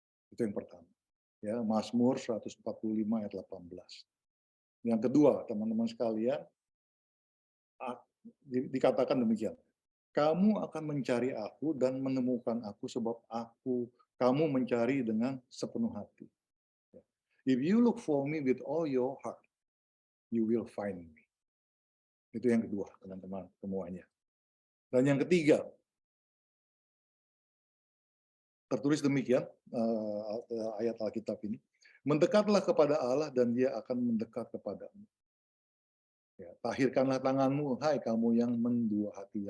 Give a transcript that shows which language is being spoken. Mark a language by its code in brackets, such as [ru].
[id] Itu yang pertama. Ya, Mazmur 145 ayat 18. Yang kedua, teman-teman sekalian, dikatakan demikian. Kamu akan mencari aku dan menemukan aku sebab kamu mencari dengan sepenuh hati. [en] If you look for me with all your heart, you will find me. [id] Itu yang kedua, teman-teman semuanya. Dan yang ketiga, tertulis demikian, ayat Alkitab ini, mendekatlah kepada Allah dan dia akan mendekat kepadamu. Ya, tahirkanlah tanganmu, hai kamu yang mendua hati.